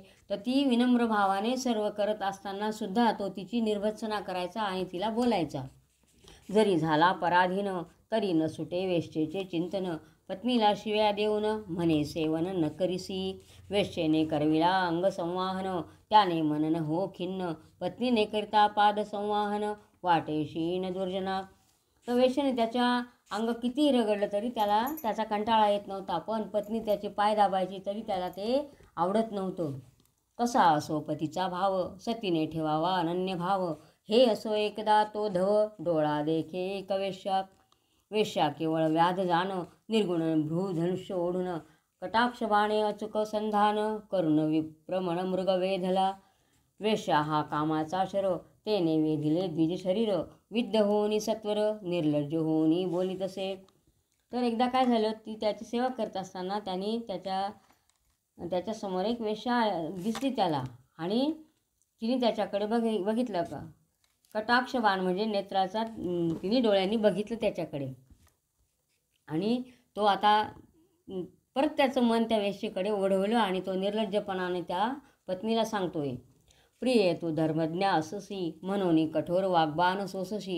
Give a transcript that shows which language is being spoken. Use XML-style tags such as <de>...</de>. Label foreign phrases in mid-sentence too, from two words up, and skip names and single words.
<mr>तर ती विनम्र भावाने सर्व करत असताना सुद्धा तो तिची निर्भत्सना करायचा आणि तिला बोलायचा. जरी झाला पराधीन तरी न सुटे वेश्येचे चिंतन पत्नीला शिव्या देऊन म्हणे सेवन न करीसी. वेश्येने करविला अंग संवाहन त्याने मनन हो खिन्न पत्नीने करिता पाद संवाहन वाटेशी न दुर्जना. तर वेश्येने त्याच्या अंग किती रगडलं तरी त्याचा कंटाळा येत नव्हता, पण पत्नी त्याचे पाय दाबायची तरी त्याला ते आवडत नव्हतं. कसा असो पतीचा भाव, सतीने ठेवावा अनन्य भाव. हे असो एकदा तो धव, डोळा देखे एक वेश्या. वेश्या केवळ व्याध जाण, निर्गुण भ्रूधनुष्य ओढून. कटाक्ष बाणे अचूक संधान, करुण विप्रमण मृग वेधला. वेश्या हा कामाचा शर, तेने वेधिले द्विज शरीर. विद्ध होनी सत्वर, निर्लज्ज होनी बोली तसे. तर एकदा काय झालं, ती त्याची सेवा करत असताना त्याने त्याच्यासमोर एक वेश्या दिसली त्याला, आणि तिने त्याच्याकडे बघितलं का. कटाक्ष बाण म्हणजे नेत्राचा, तिने डोळ्यांनी बघितलं त्याच्याकडे, आणि तो आता परत त्याचं मन त्या वेश्येकडे ओढवलं, आणि तो निर्लज्जपणाने त्या पत्नीला सांगतोय, प्रिये तू धर्मज्ञ अससी, म्हणून कठोर वाग्बाण सोसशी.</mr>